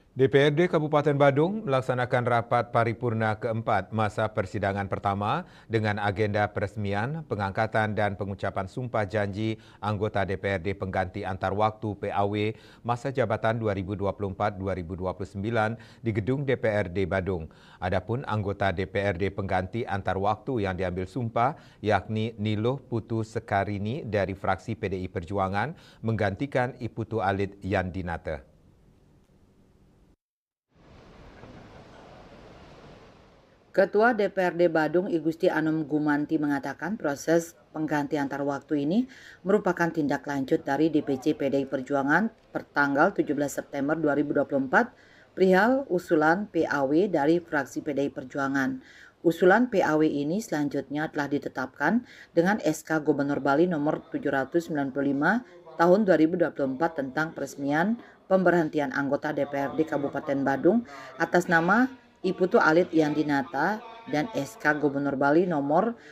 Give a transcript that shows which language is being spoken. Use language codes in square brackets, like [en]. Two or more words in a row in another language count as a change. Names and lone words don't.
[id] DPRD Kabupaten Badung melaksanakan rapat paripurna keempat masa persidangan pertama dengan agenda peresmian, pengangkatan dan pengucapan sumpah janji anggota DPRD pengganti antar waktu PAW masa jabatan 2024-2029 di gedung DPRD Badung. Adapun anggota DPRD pengganti antar waktu yang diambil sumpah yakni Niluh Putu Sekarini dari fraksi PDI Perjuangan menggantikan Iputu Alit Yandinata. Ketua DPRD Badung I Gusti Anom Gumanti mengatakan proses pengganti antar waktu ini merupakan tindak lanjut dari DPC PDI Perjuangan pertanggal 17 September 2024 perihal usulan PAW dari fraksi PDI Perjuangan. Usulan PAW ini selanjutnya telah ditetapkan dengan SK Gubernur Bali nomor 795 tahun 2024 tentang peresmian pemberhentian anggota DPRD Kabupaten Badung atas nama Iputu Alit Yandinata dan SK Gubernur Bali nomor